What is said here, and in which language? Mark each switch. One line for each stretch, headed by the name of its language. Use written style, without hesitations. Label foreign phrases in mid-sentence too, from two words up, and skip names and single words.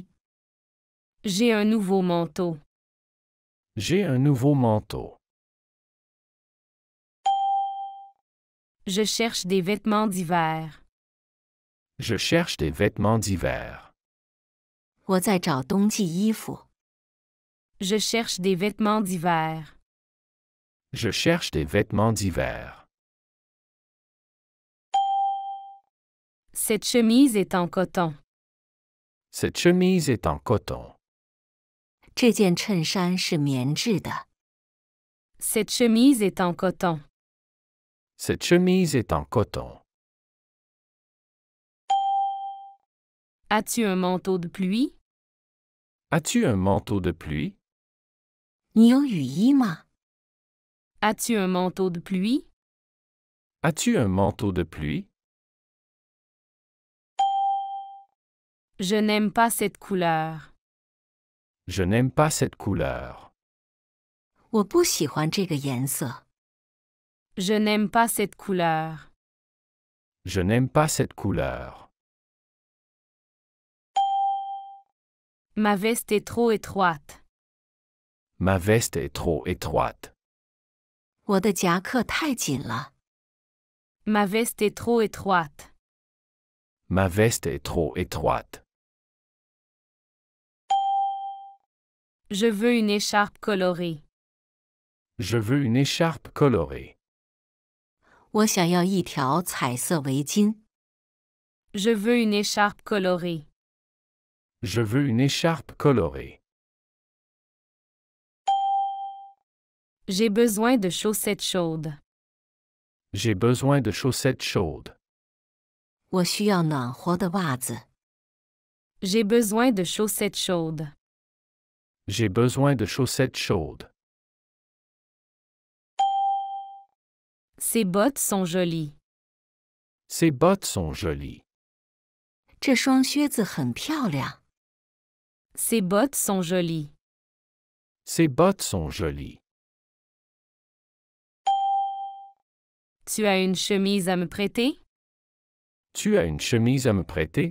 French: J'ai un nouveau manteau. J'ai un nouveau manteau. Je cherche des vêtements d'hiver. Je cherche des vêtements d'hiver.
Chinese: 我在找冬季衣服。
French: Je cherche des vêtements d'hiver. Je cherche des vêtements d'hiver. Cette chemise est en coton. Cette chemise est en coton.
Chinese: 这件衬衫是棉质的。
French: Cette chemise est en coton. Cette chemise est en coton. As-tu un manteau de pluie? As-tu un manteau de pluie?
Chinese: 你有雨衣吗？
French: As-tu un manteau de pluie? As-tu un manteau de pluie? Je n'aime pas cette couleur. Je n'aime pas cette couleur.
Chinese: 我不喜欢这个颜色。
French: Je n'aime pas cette couleur. Je n'aime pas cette couleur. Ma veste est trop étroite. Ma veste est trop étroite.
Chinese: 我的夹克太紧了。
French: Ma veste est trop étroite. Ma veste est trop étroite. Je veux une écharpe colorée. Je veux une écharpe colorée.
Chinese: 我想要一条彩色围巾。
French: Je veux une écharpe colorée. Je veux une écharpe colorée. J'ai besoin de chaussettes chaudes. J'ai besoin de chaussettes chaudes.
Chinese: 我需要暖和的袜子。
French: J'ai besoin de chaussettes chaudes. J'ai besoin de chaussettes chaudes. Ces bottes sont jolies. Ces bottes sont jolies.
Chinese: 这双靴子很漂亮。
French: Ces bottes sont jolies. Ces bottes sont jolies. Tu as une chemise à me prêter? Tu as une chemise à me prêter?